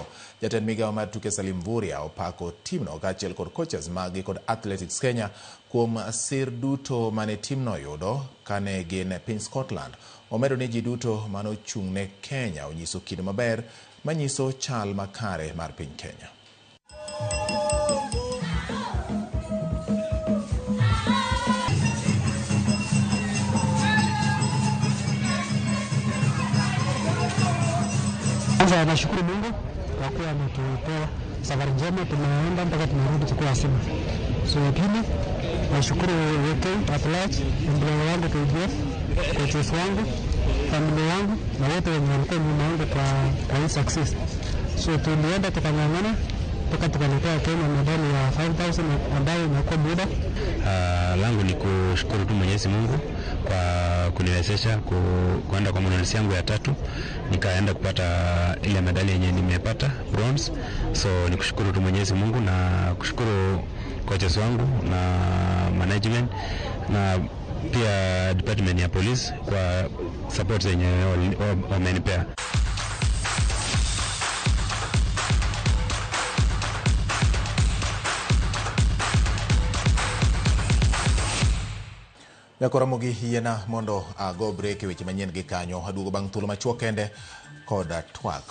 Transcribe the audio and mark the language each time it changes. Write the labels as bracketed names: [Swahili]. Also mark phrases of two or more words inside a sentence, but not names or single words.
[Luo (Kenya and Tanzania)] Jatend migawo mar tuke Salim Vuria opako timno kaachiel kod coaches magi kod Athletics Kenya kuom sir duto mane timno yudo kane gin e piny Scotland. Omedo ni ji duto manochung' ne Kenya onyiso kido maber manyiso chal makare mar piny Kenya. [Swahili] Kwanza nashukuru Mungu kwa kuwa ametupea safari njema, tumeenda mpaka tumerudi tukiwa wazima. So pili nashukuru wote [English] at large, [Swahili] ndugu wangu KDF, coaches wangu, familia yangu na wote wenye walikuwa nyuma yangu kwa hii success. So tulienda tukang'ang'ana mpaka tukaletea Kenya medali ya 5,000 ambayo inakuwa muda. Langu ni kushukuru tu Mwenyezi Mungu kwa kuniwezesha kuenda kwa maandalizi yangu ya 3, nikaenda kupata ile medali yenye nimepata bronze. So nikushukuru tu Mwenyezi Mungu na kushukuru coaches wangu na management na pia department ya police kwa support zenye wamenipea. [Luo (Kenya and Tanzania)] Yakораmogi yiena mondo ago break weche manyien gi kanyo aduogo bang' thuolo machuok kende kod twak mar buch jopiny.